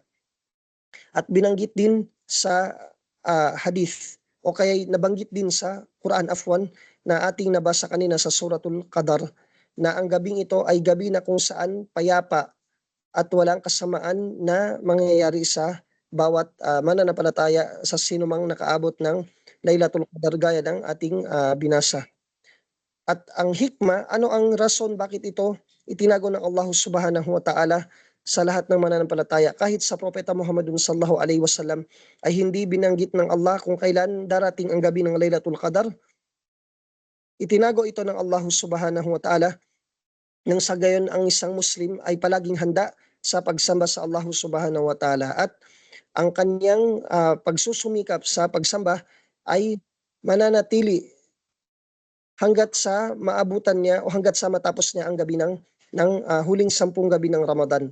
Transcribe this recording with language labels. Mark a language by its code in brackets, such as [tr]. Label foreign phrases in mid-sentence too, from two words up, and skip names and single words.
[tl] At binanggit din sa hadith o kaya nabanggit din sa Quran afwan na ating nabasa kanina sa Suratul Qadar na ang gabing ito ay gabi na kung saan payapa at walang kasamaan na mangyayari sa bawat mananampalataya sa sinumang nakaabot ng Laylatul Qadar gaya ng ating binasa. At ang hikma, ano ang rason bakit ito itinago ng Allah [ar] سبحانه وتعالى [tl] sa lahat ng mananampalataya? Kahit sa Propeta Muhammadun [ar] صلى الله عليه وسلم [tl] ay hindi binanggit ng Allah kung kailan darating ang gabi ng Laylatul Qadar. Itinago ito ng Allah [ar] سبحانه وتعالى [tl] nang sa gayon ang isang Muslim ay palaging handa sa pagsamba sa Allah [ar] سبحانه وتعالى [tl] at ang kanyang pagsusumikap sa pagsamba ay mananatili hanggat sa maabutan niya o hanggat sa matapos niya ang gabi ng huling 10 gabi ng Ramadan.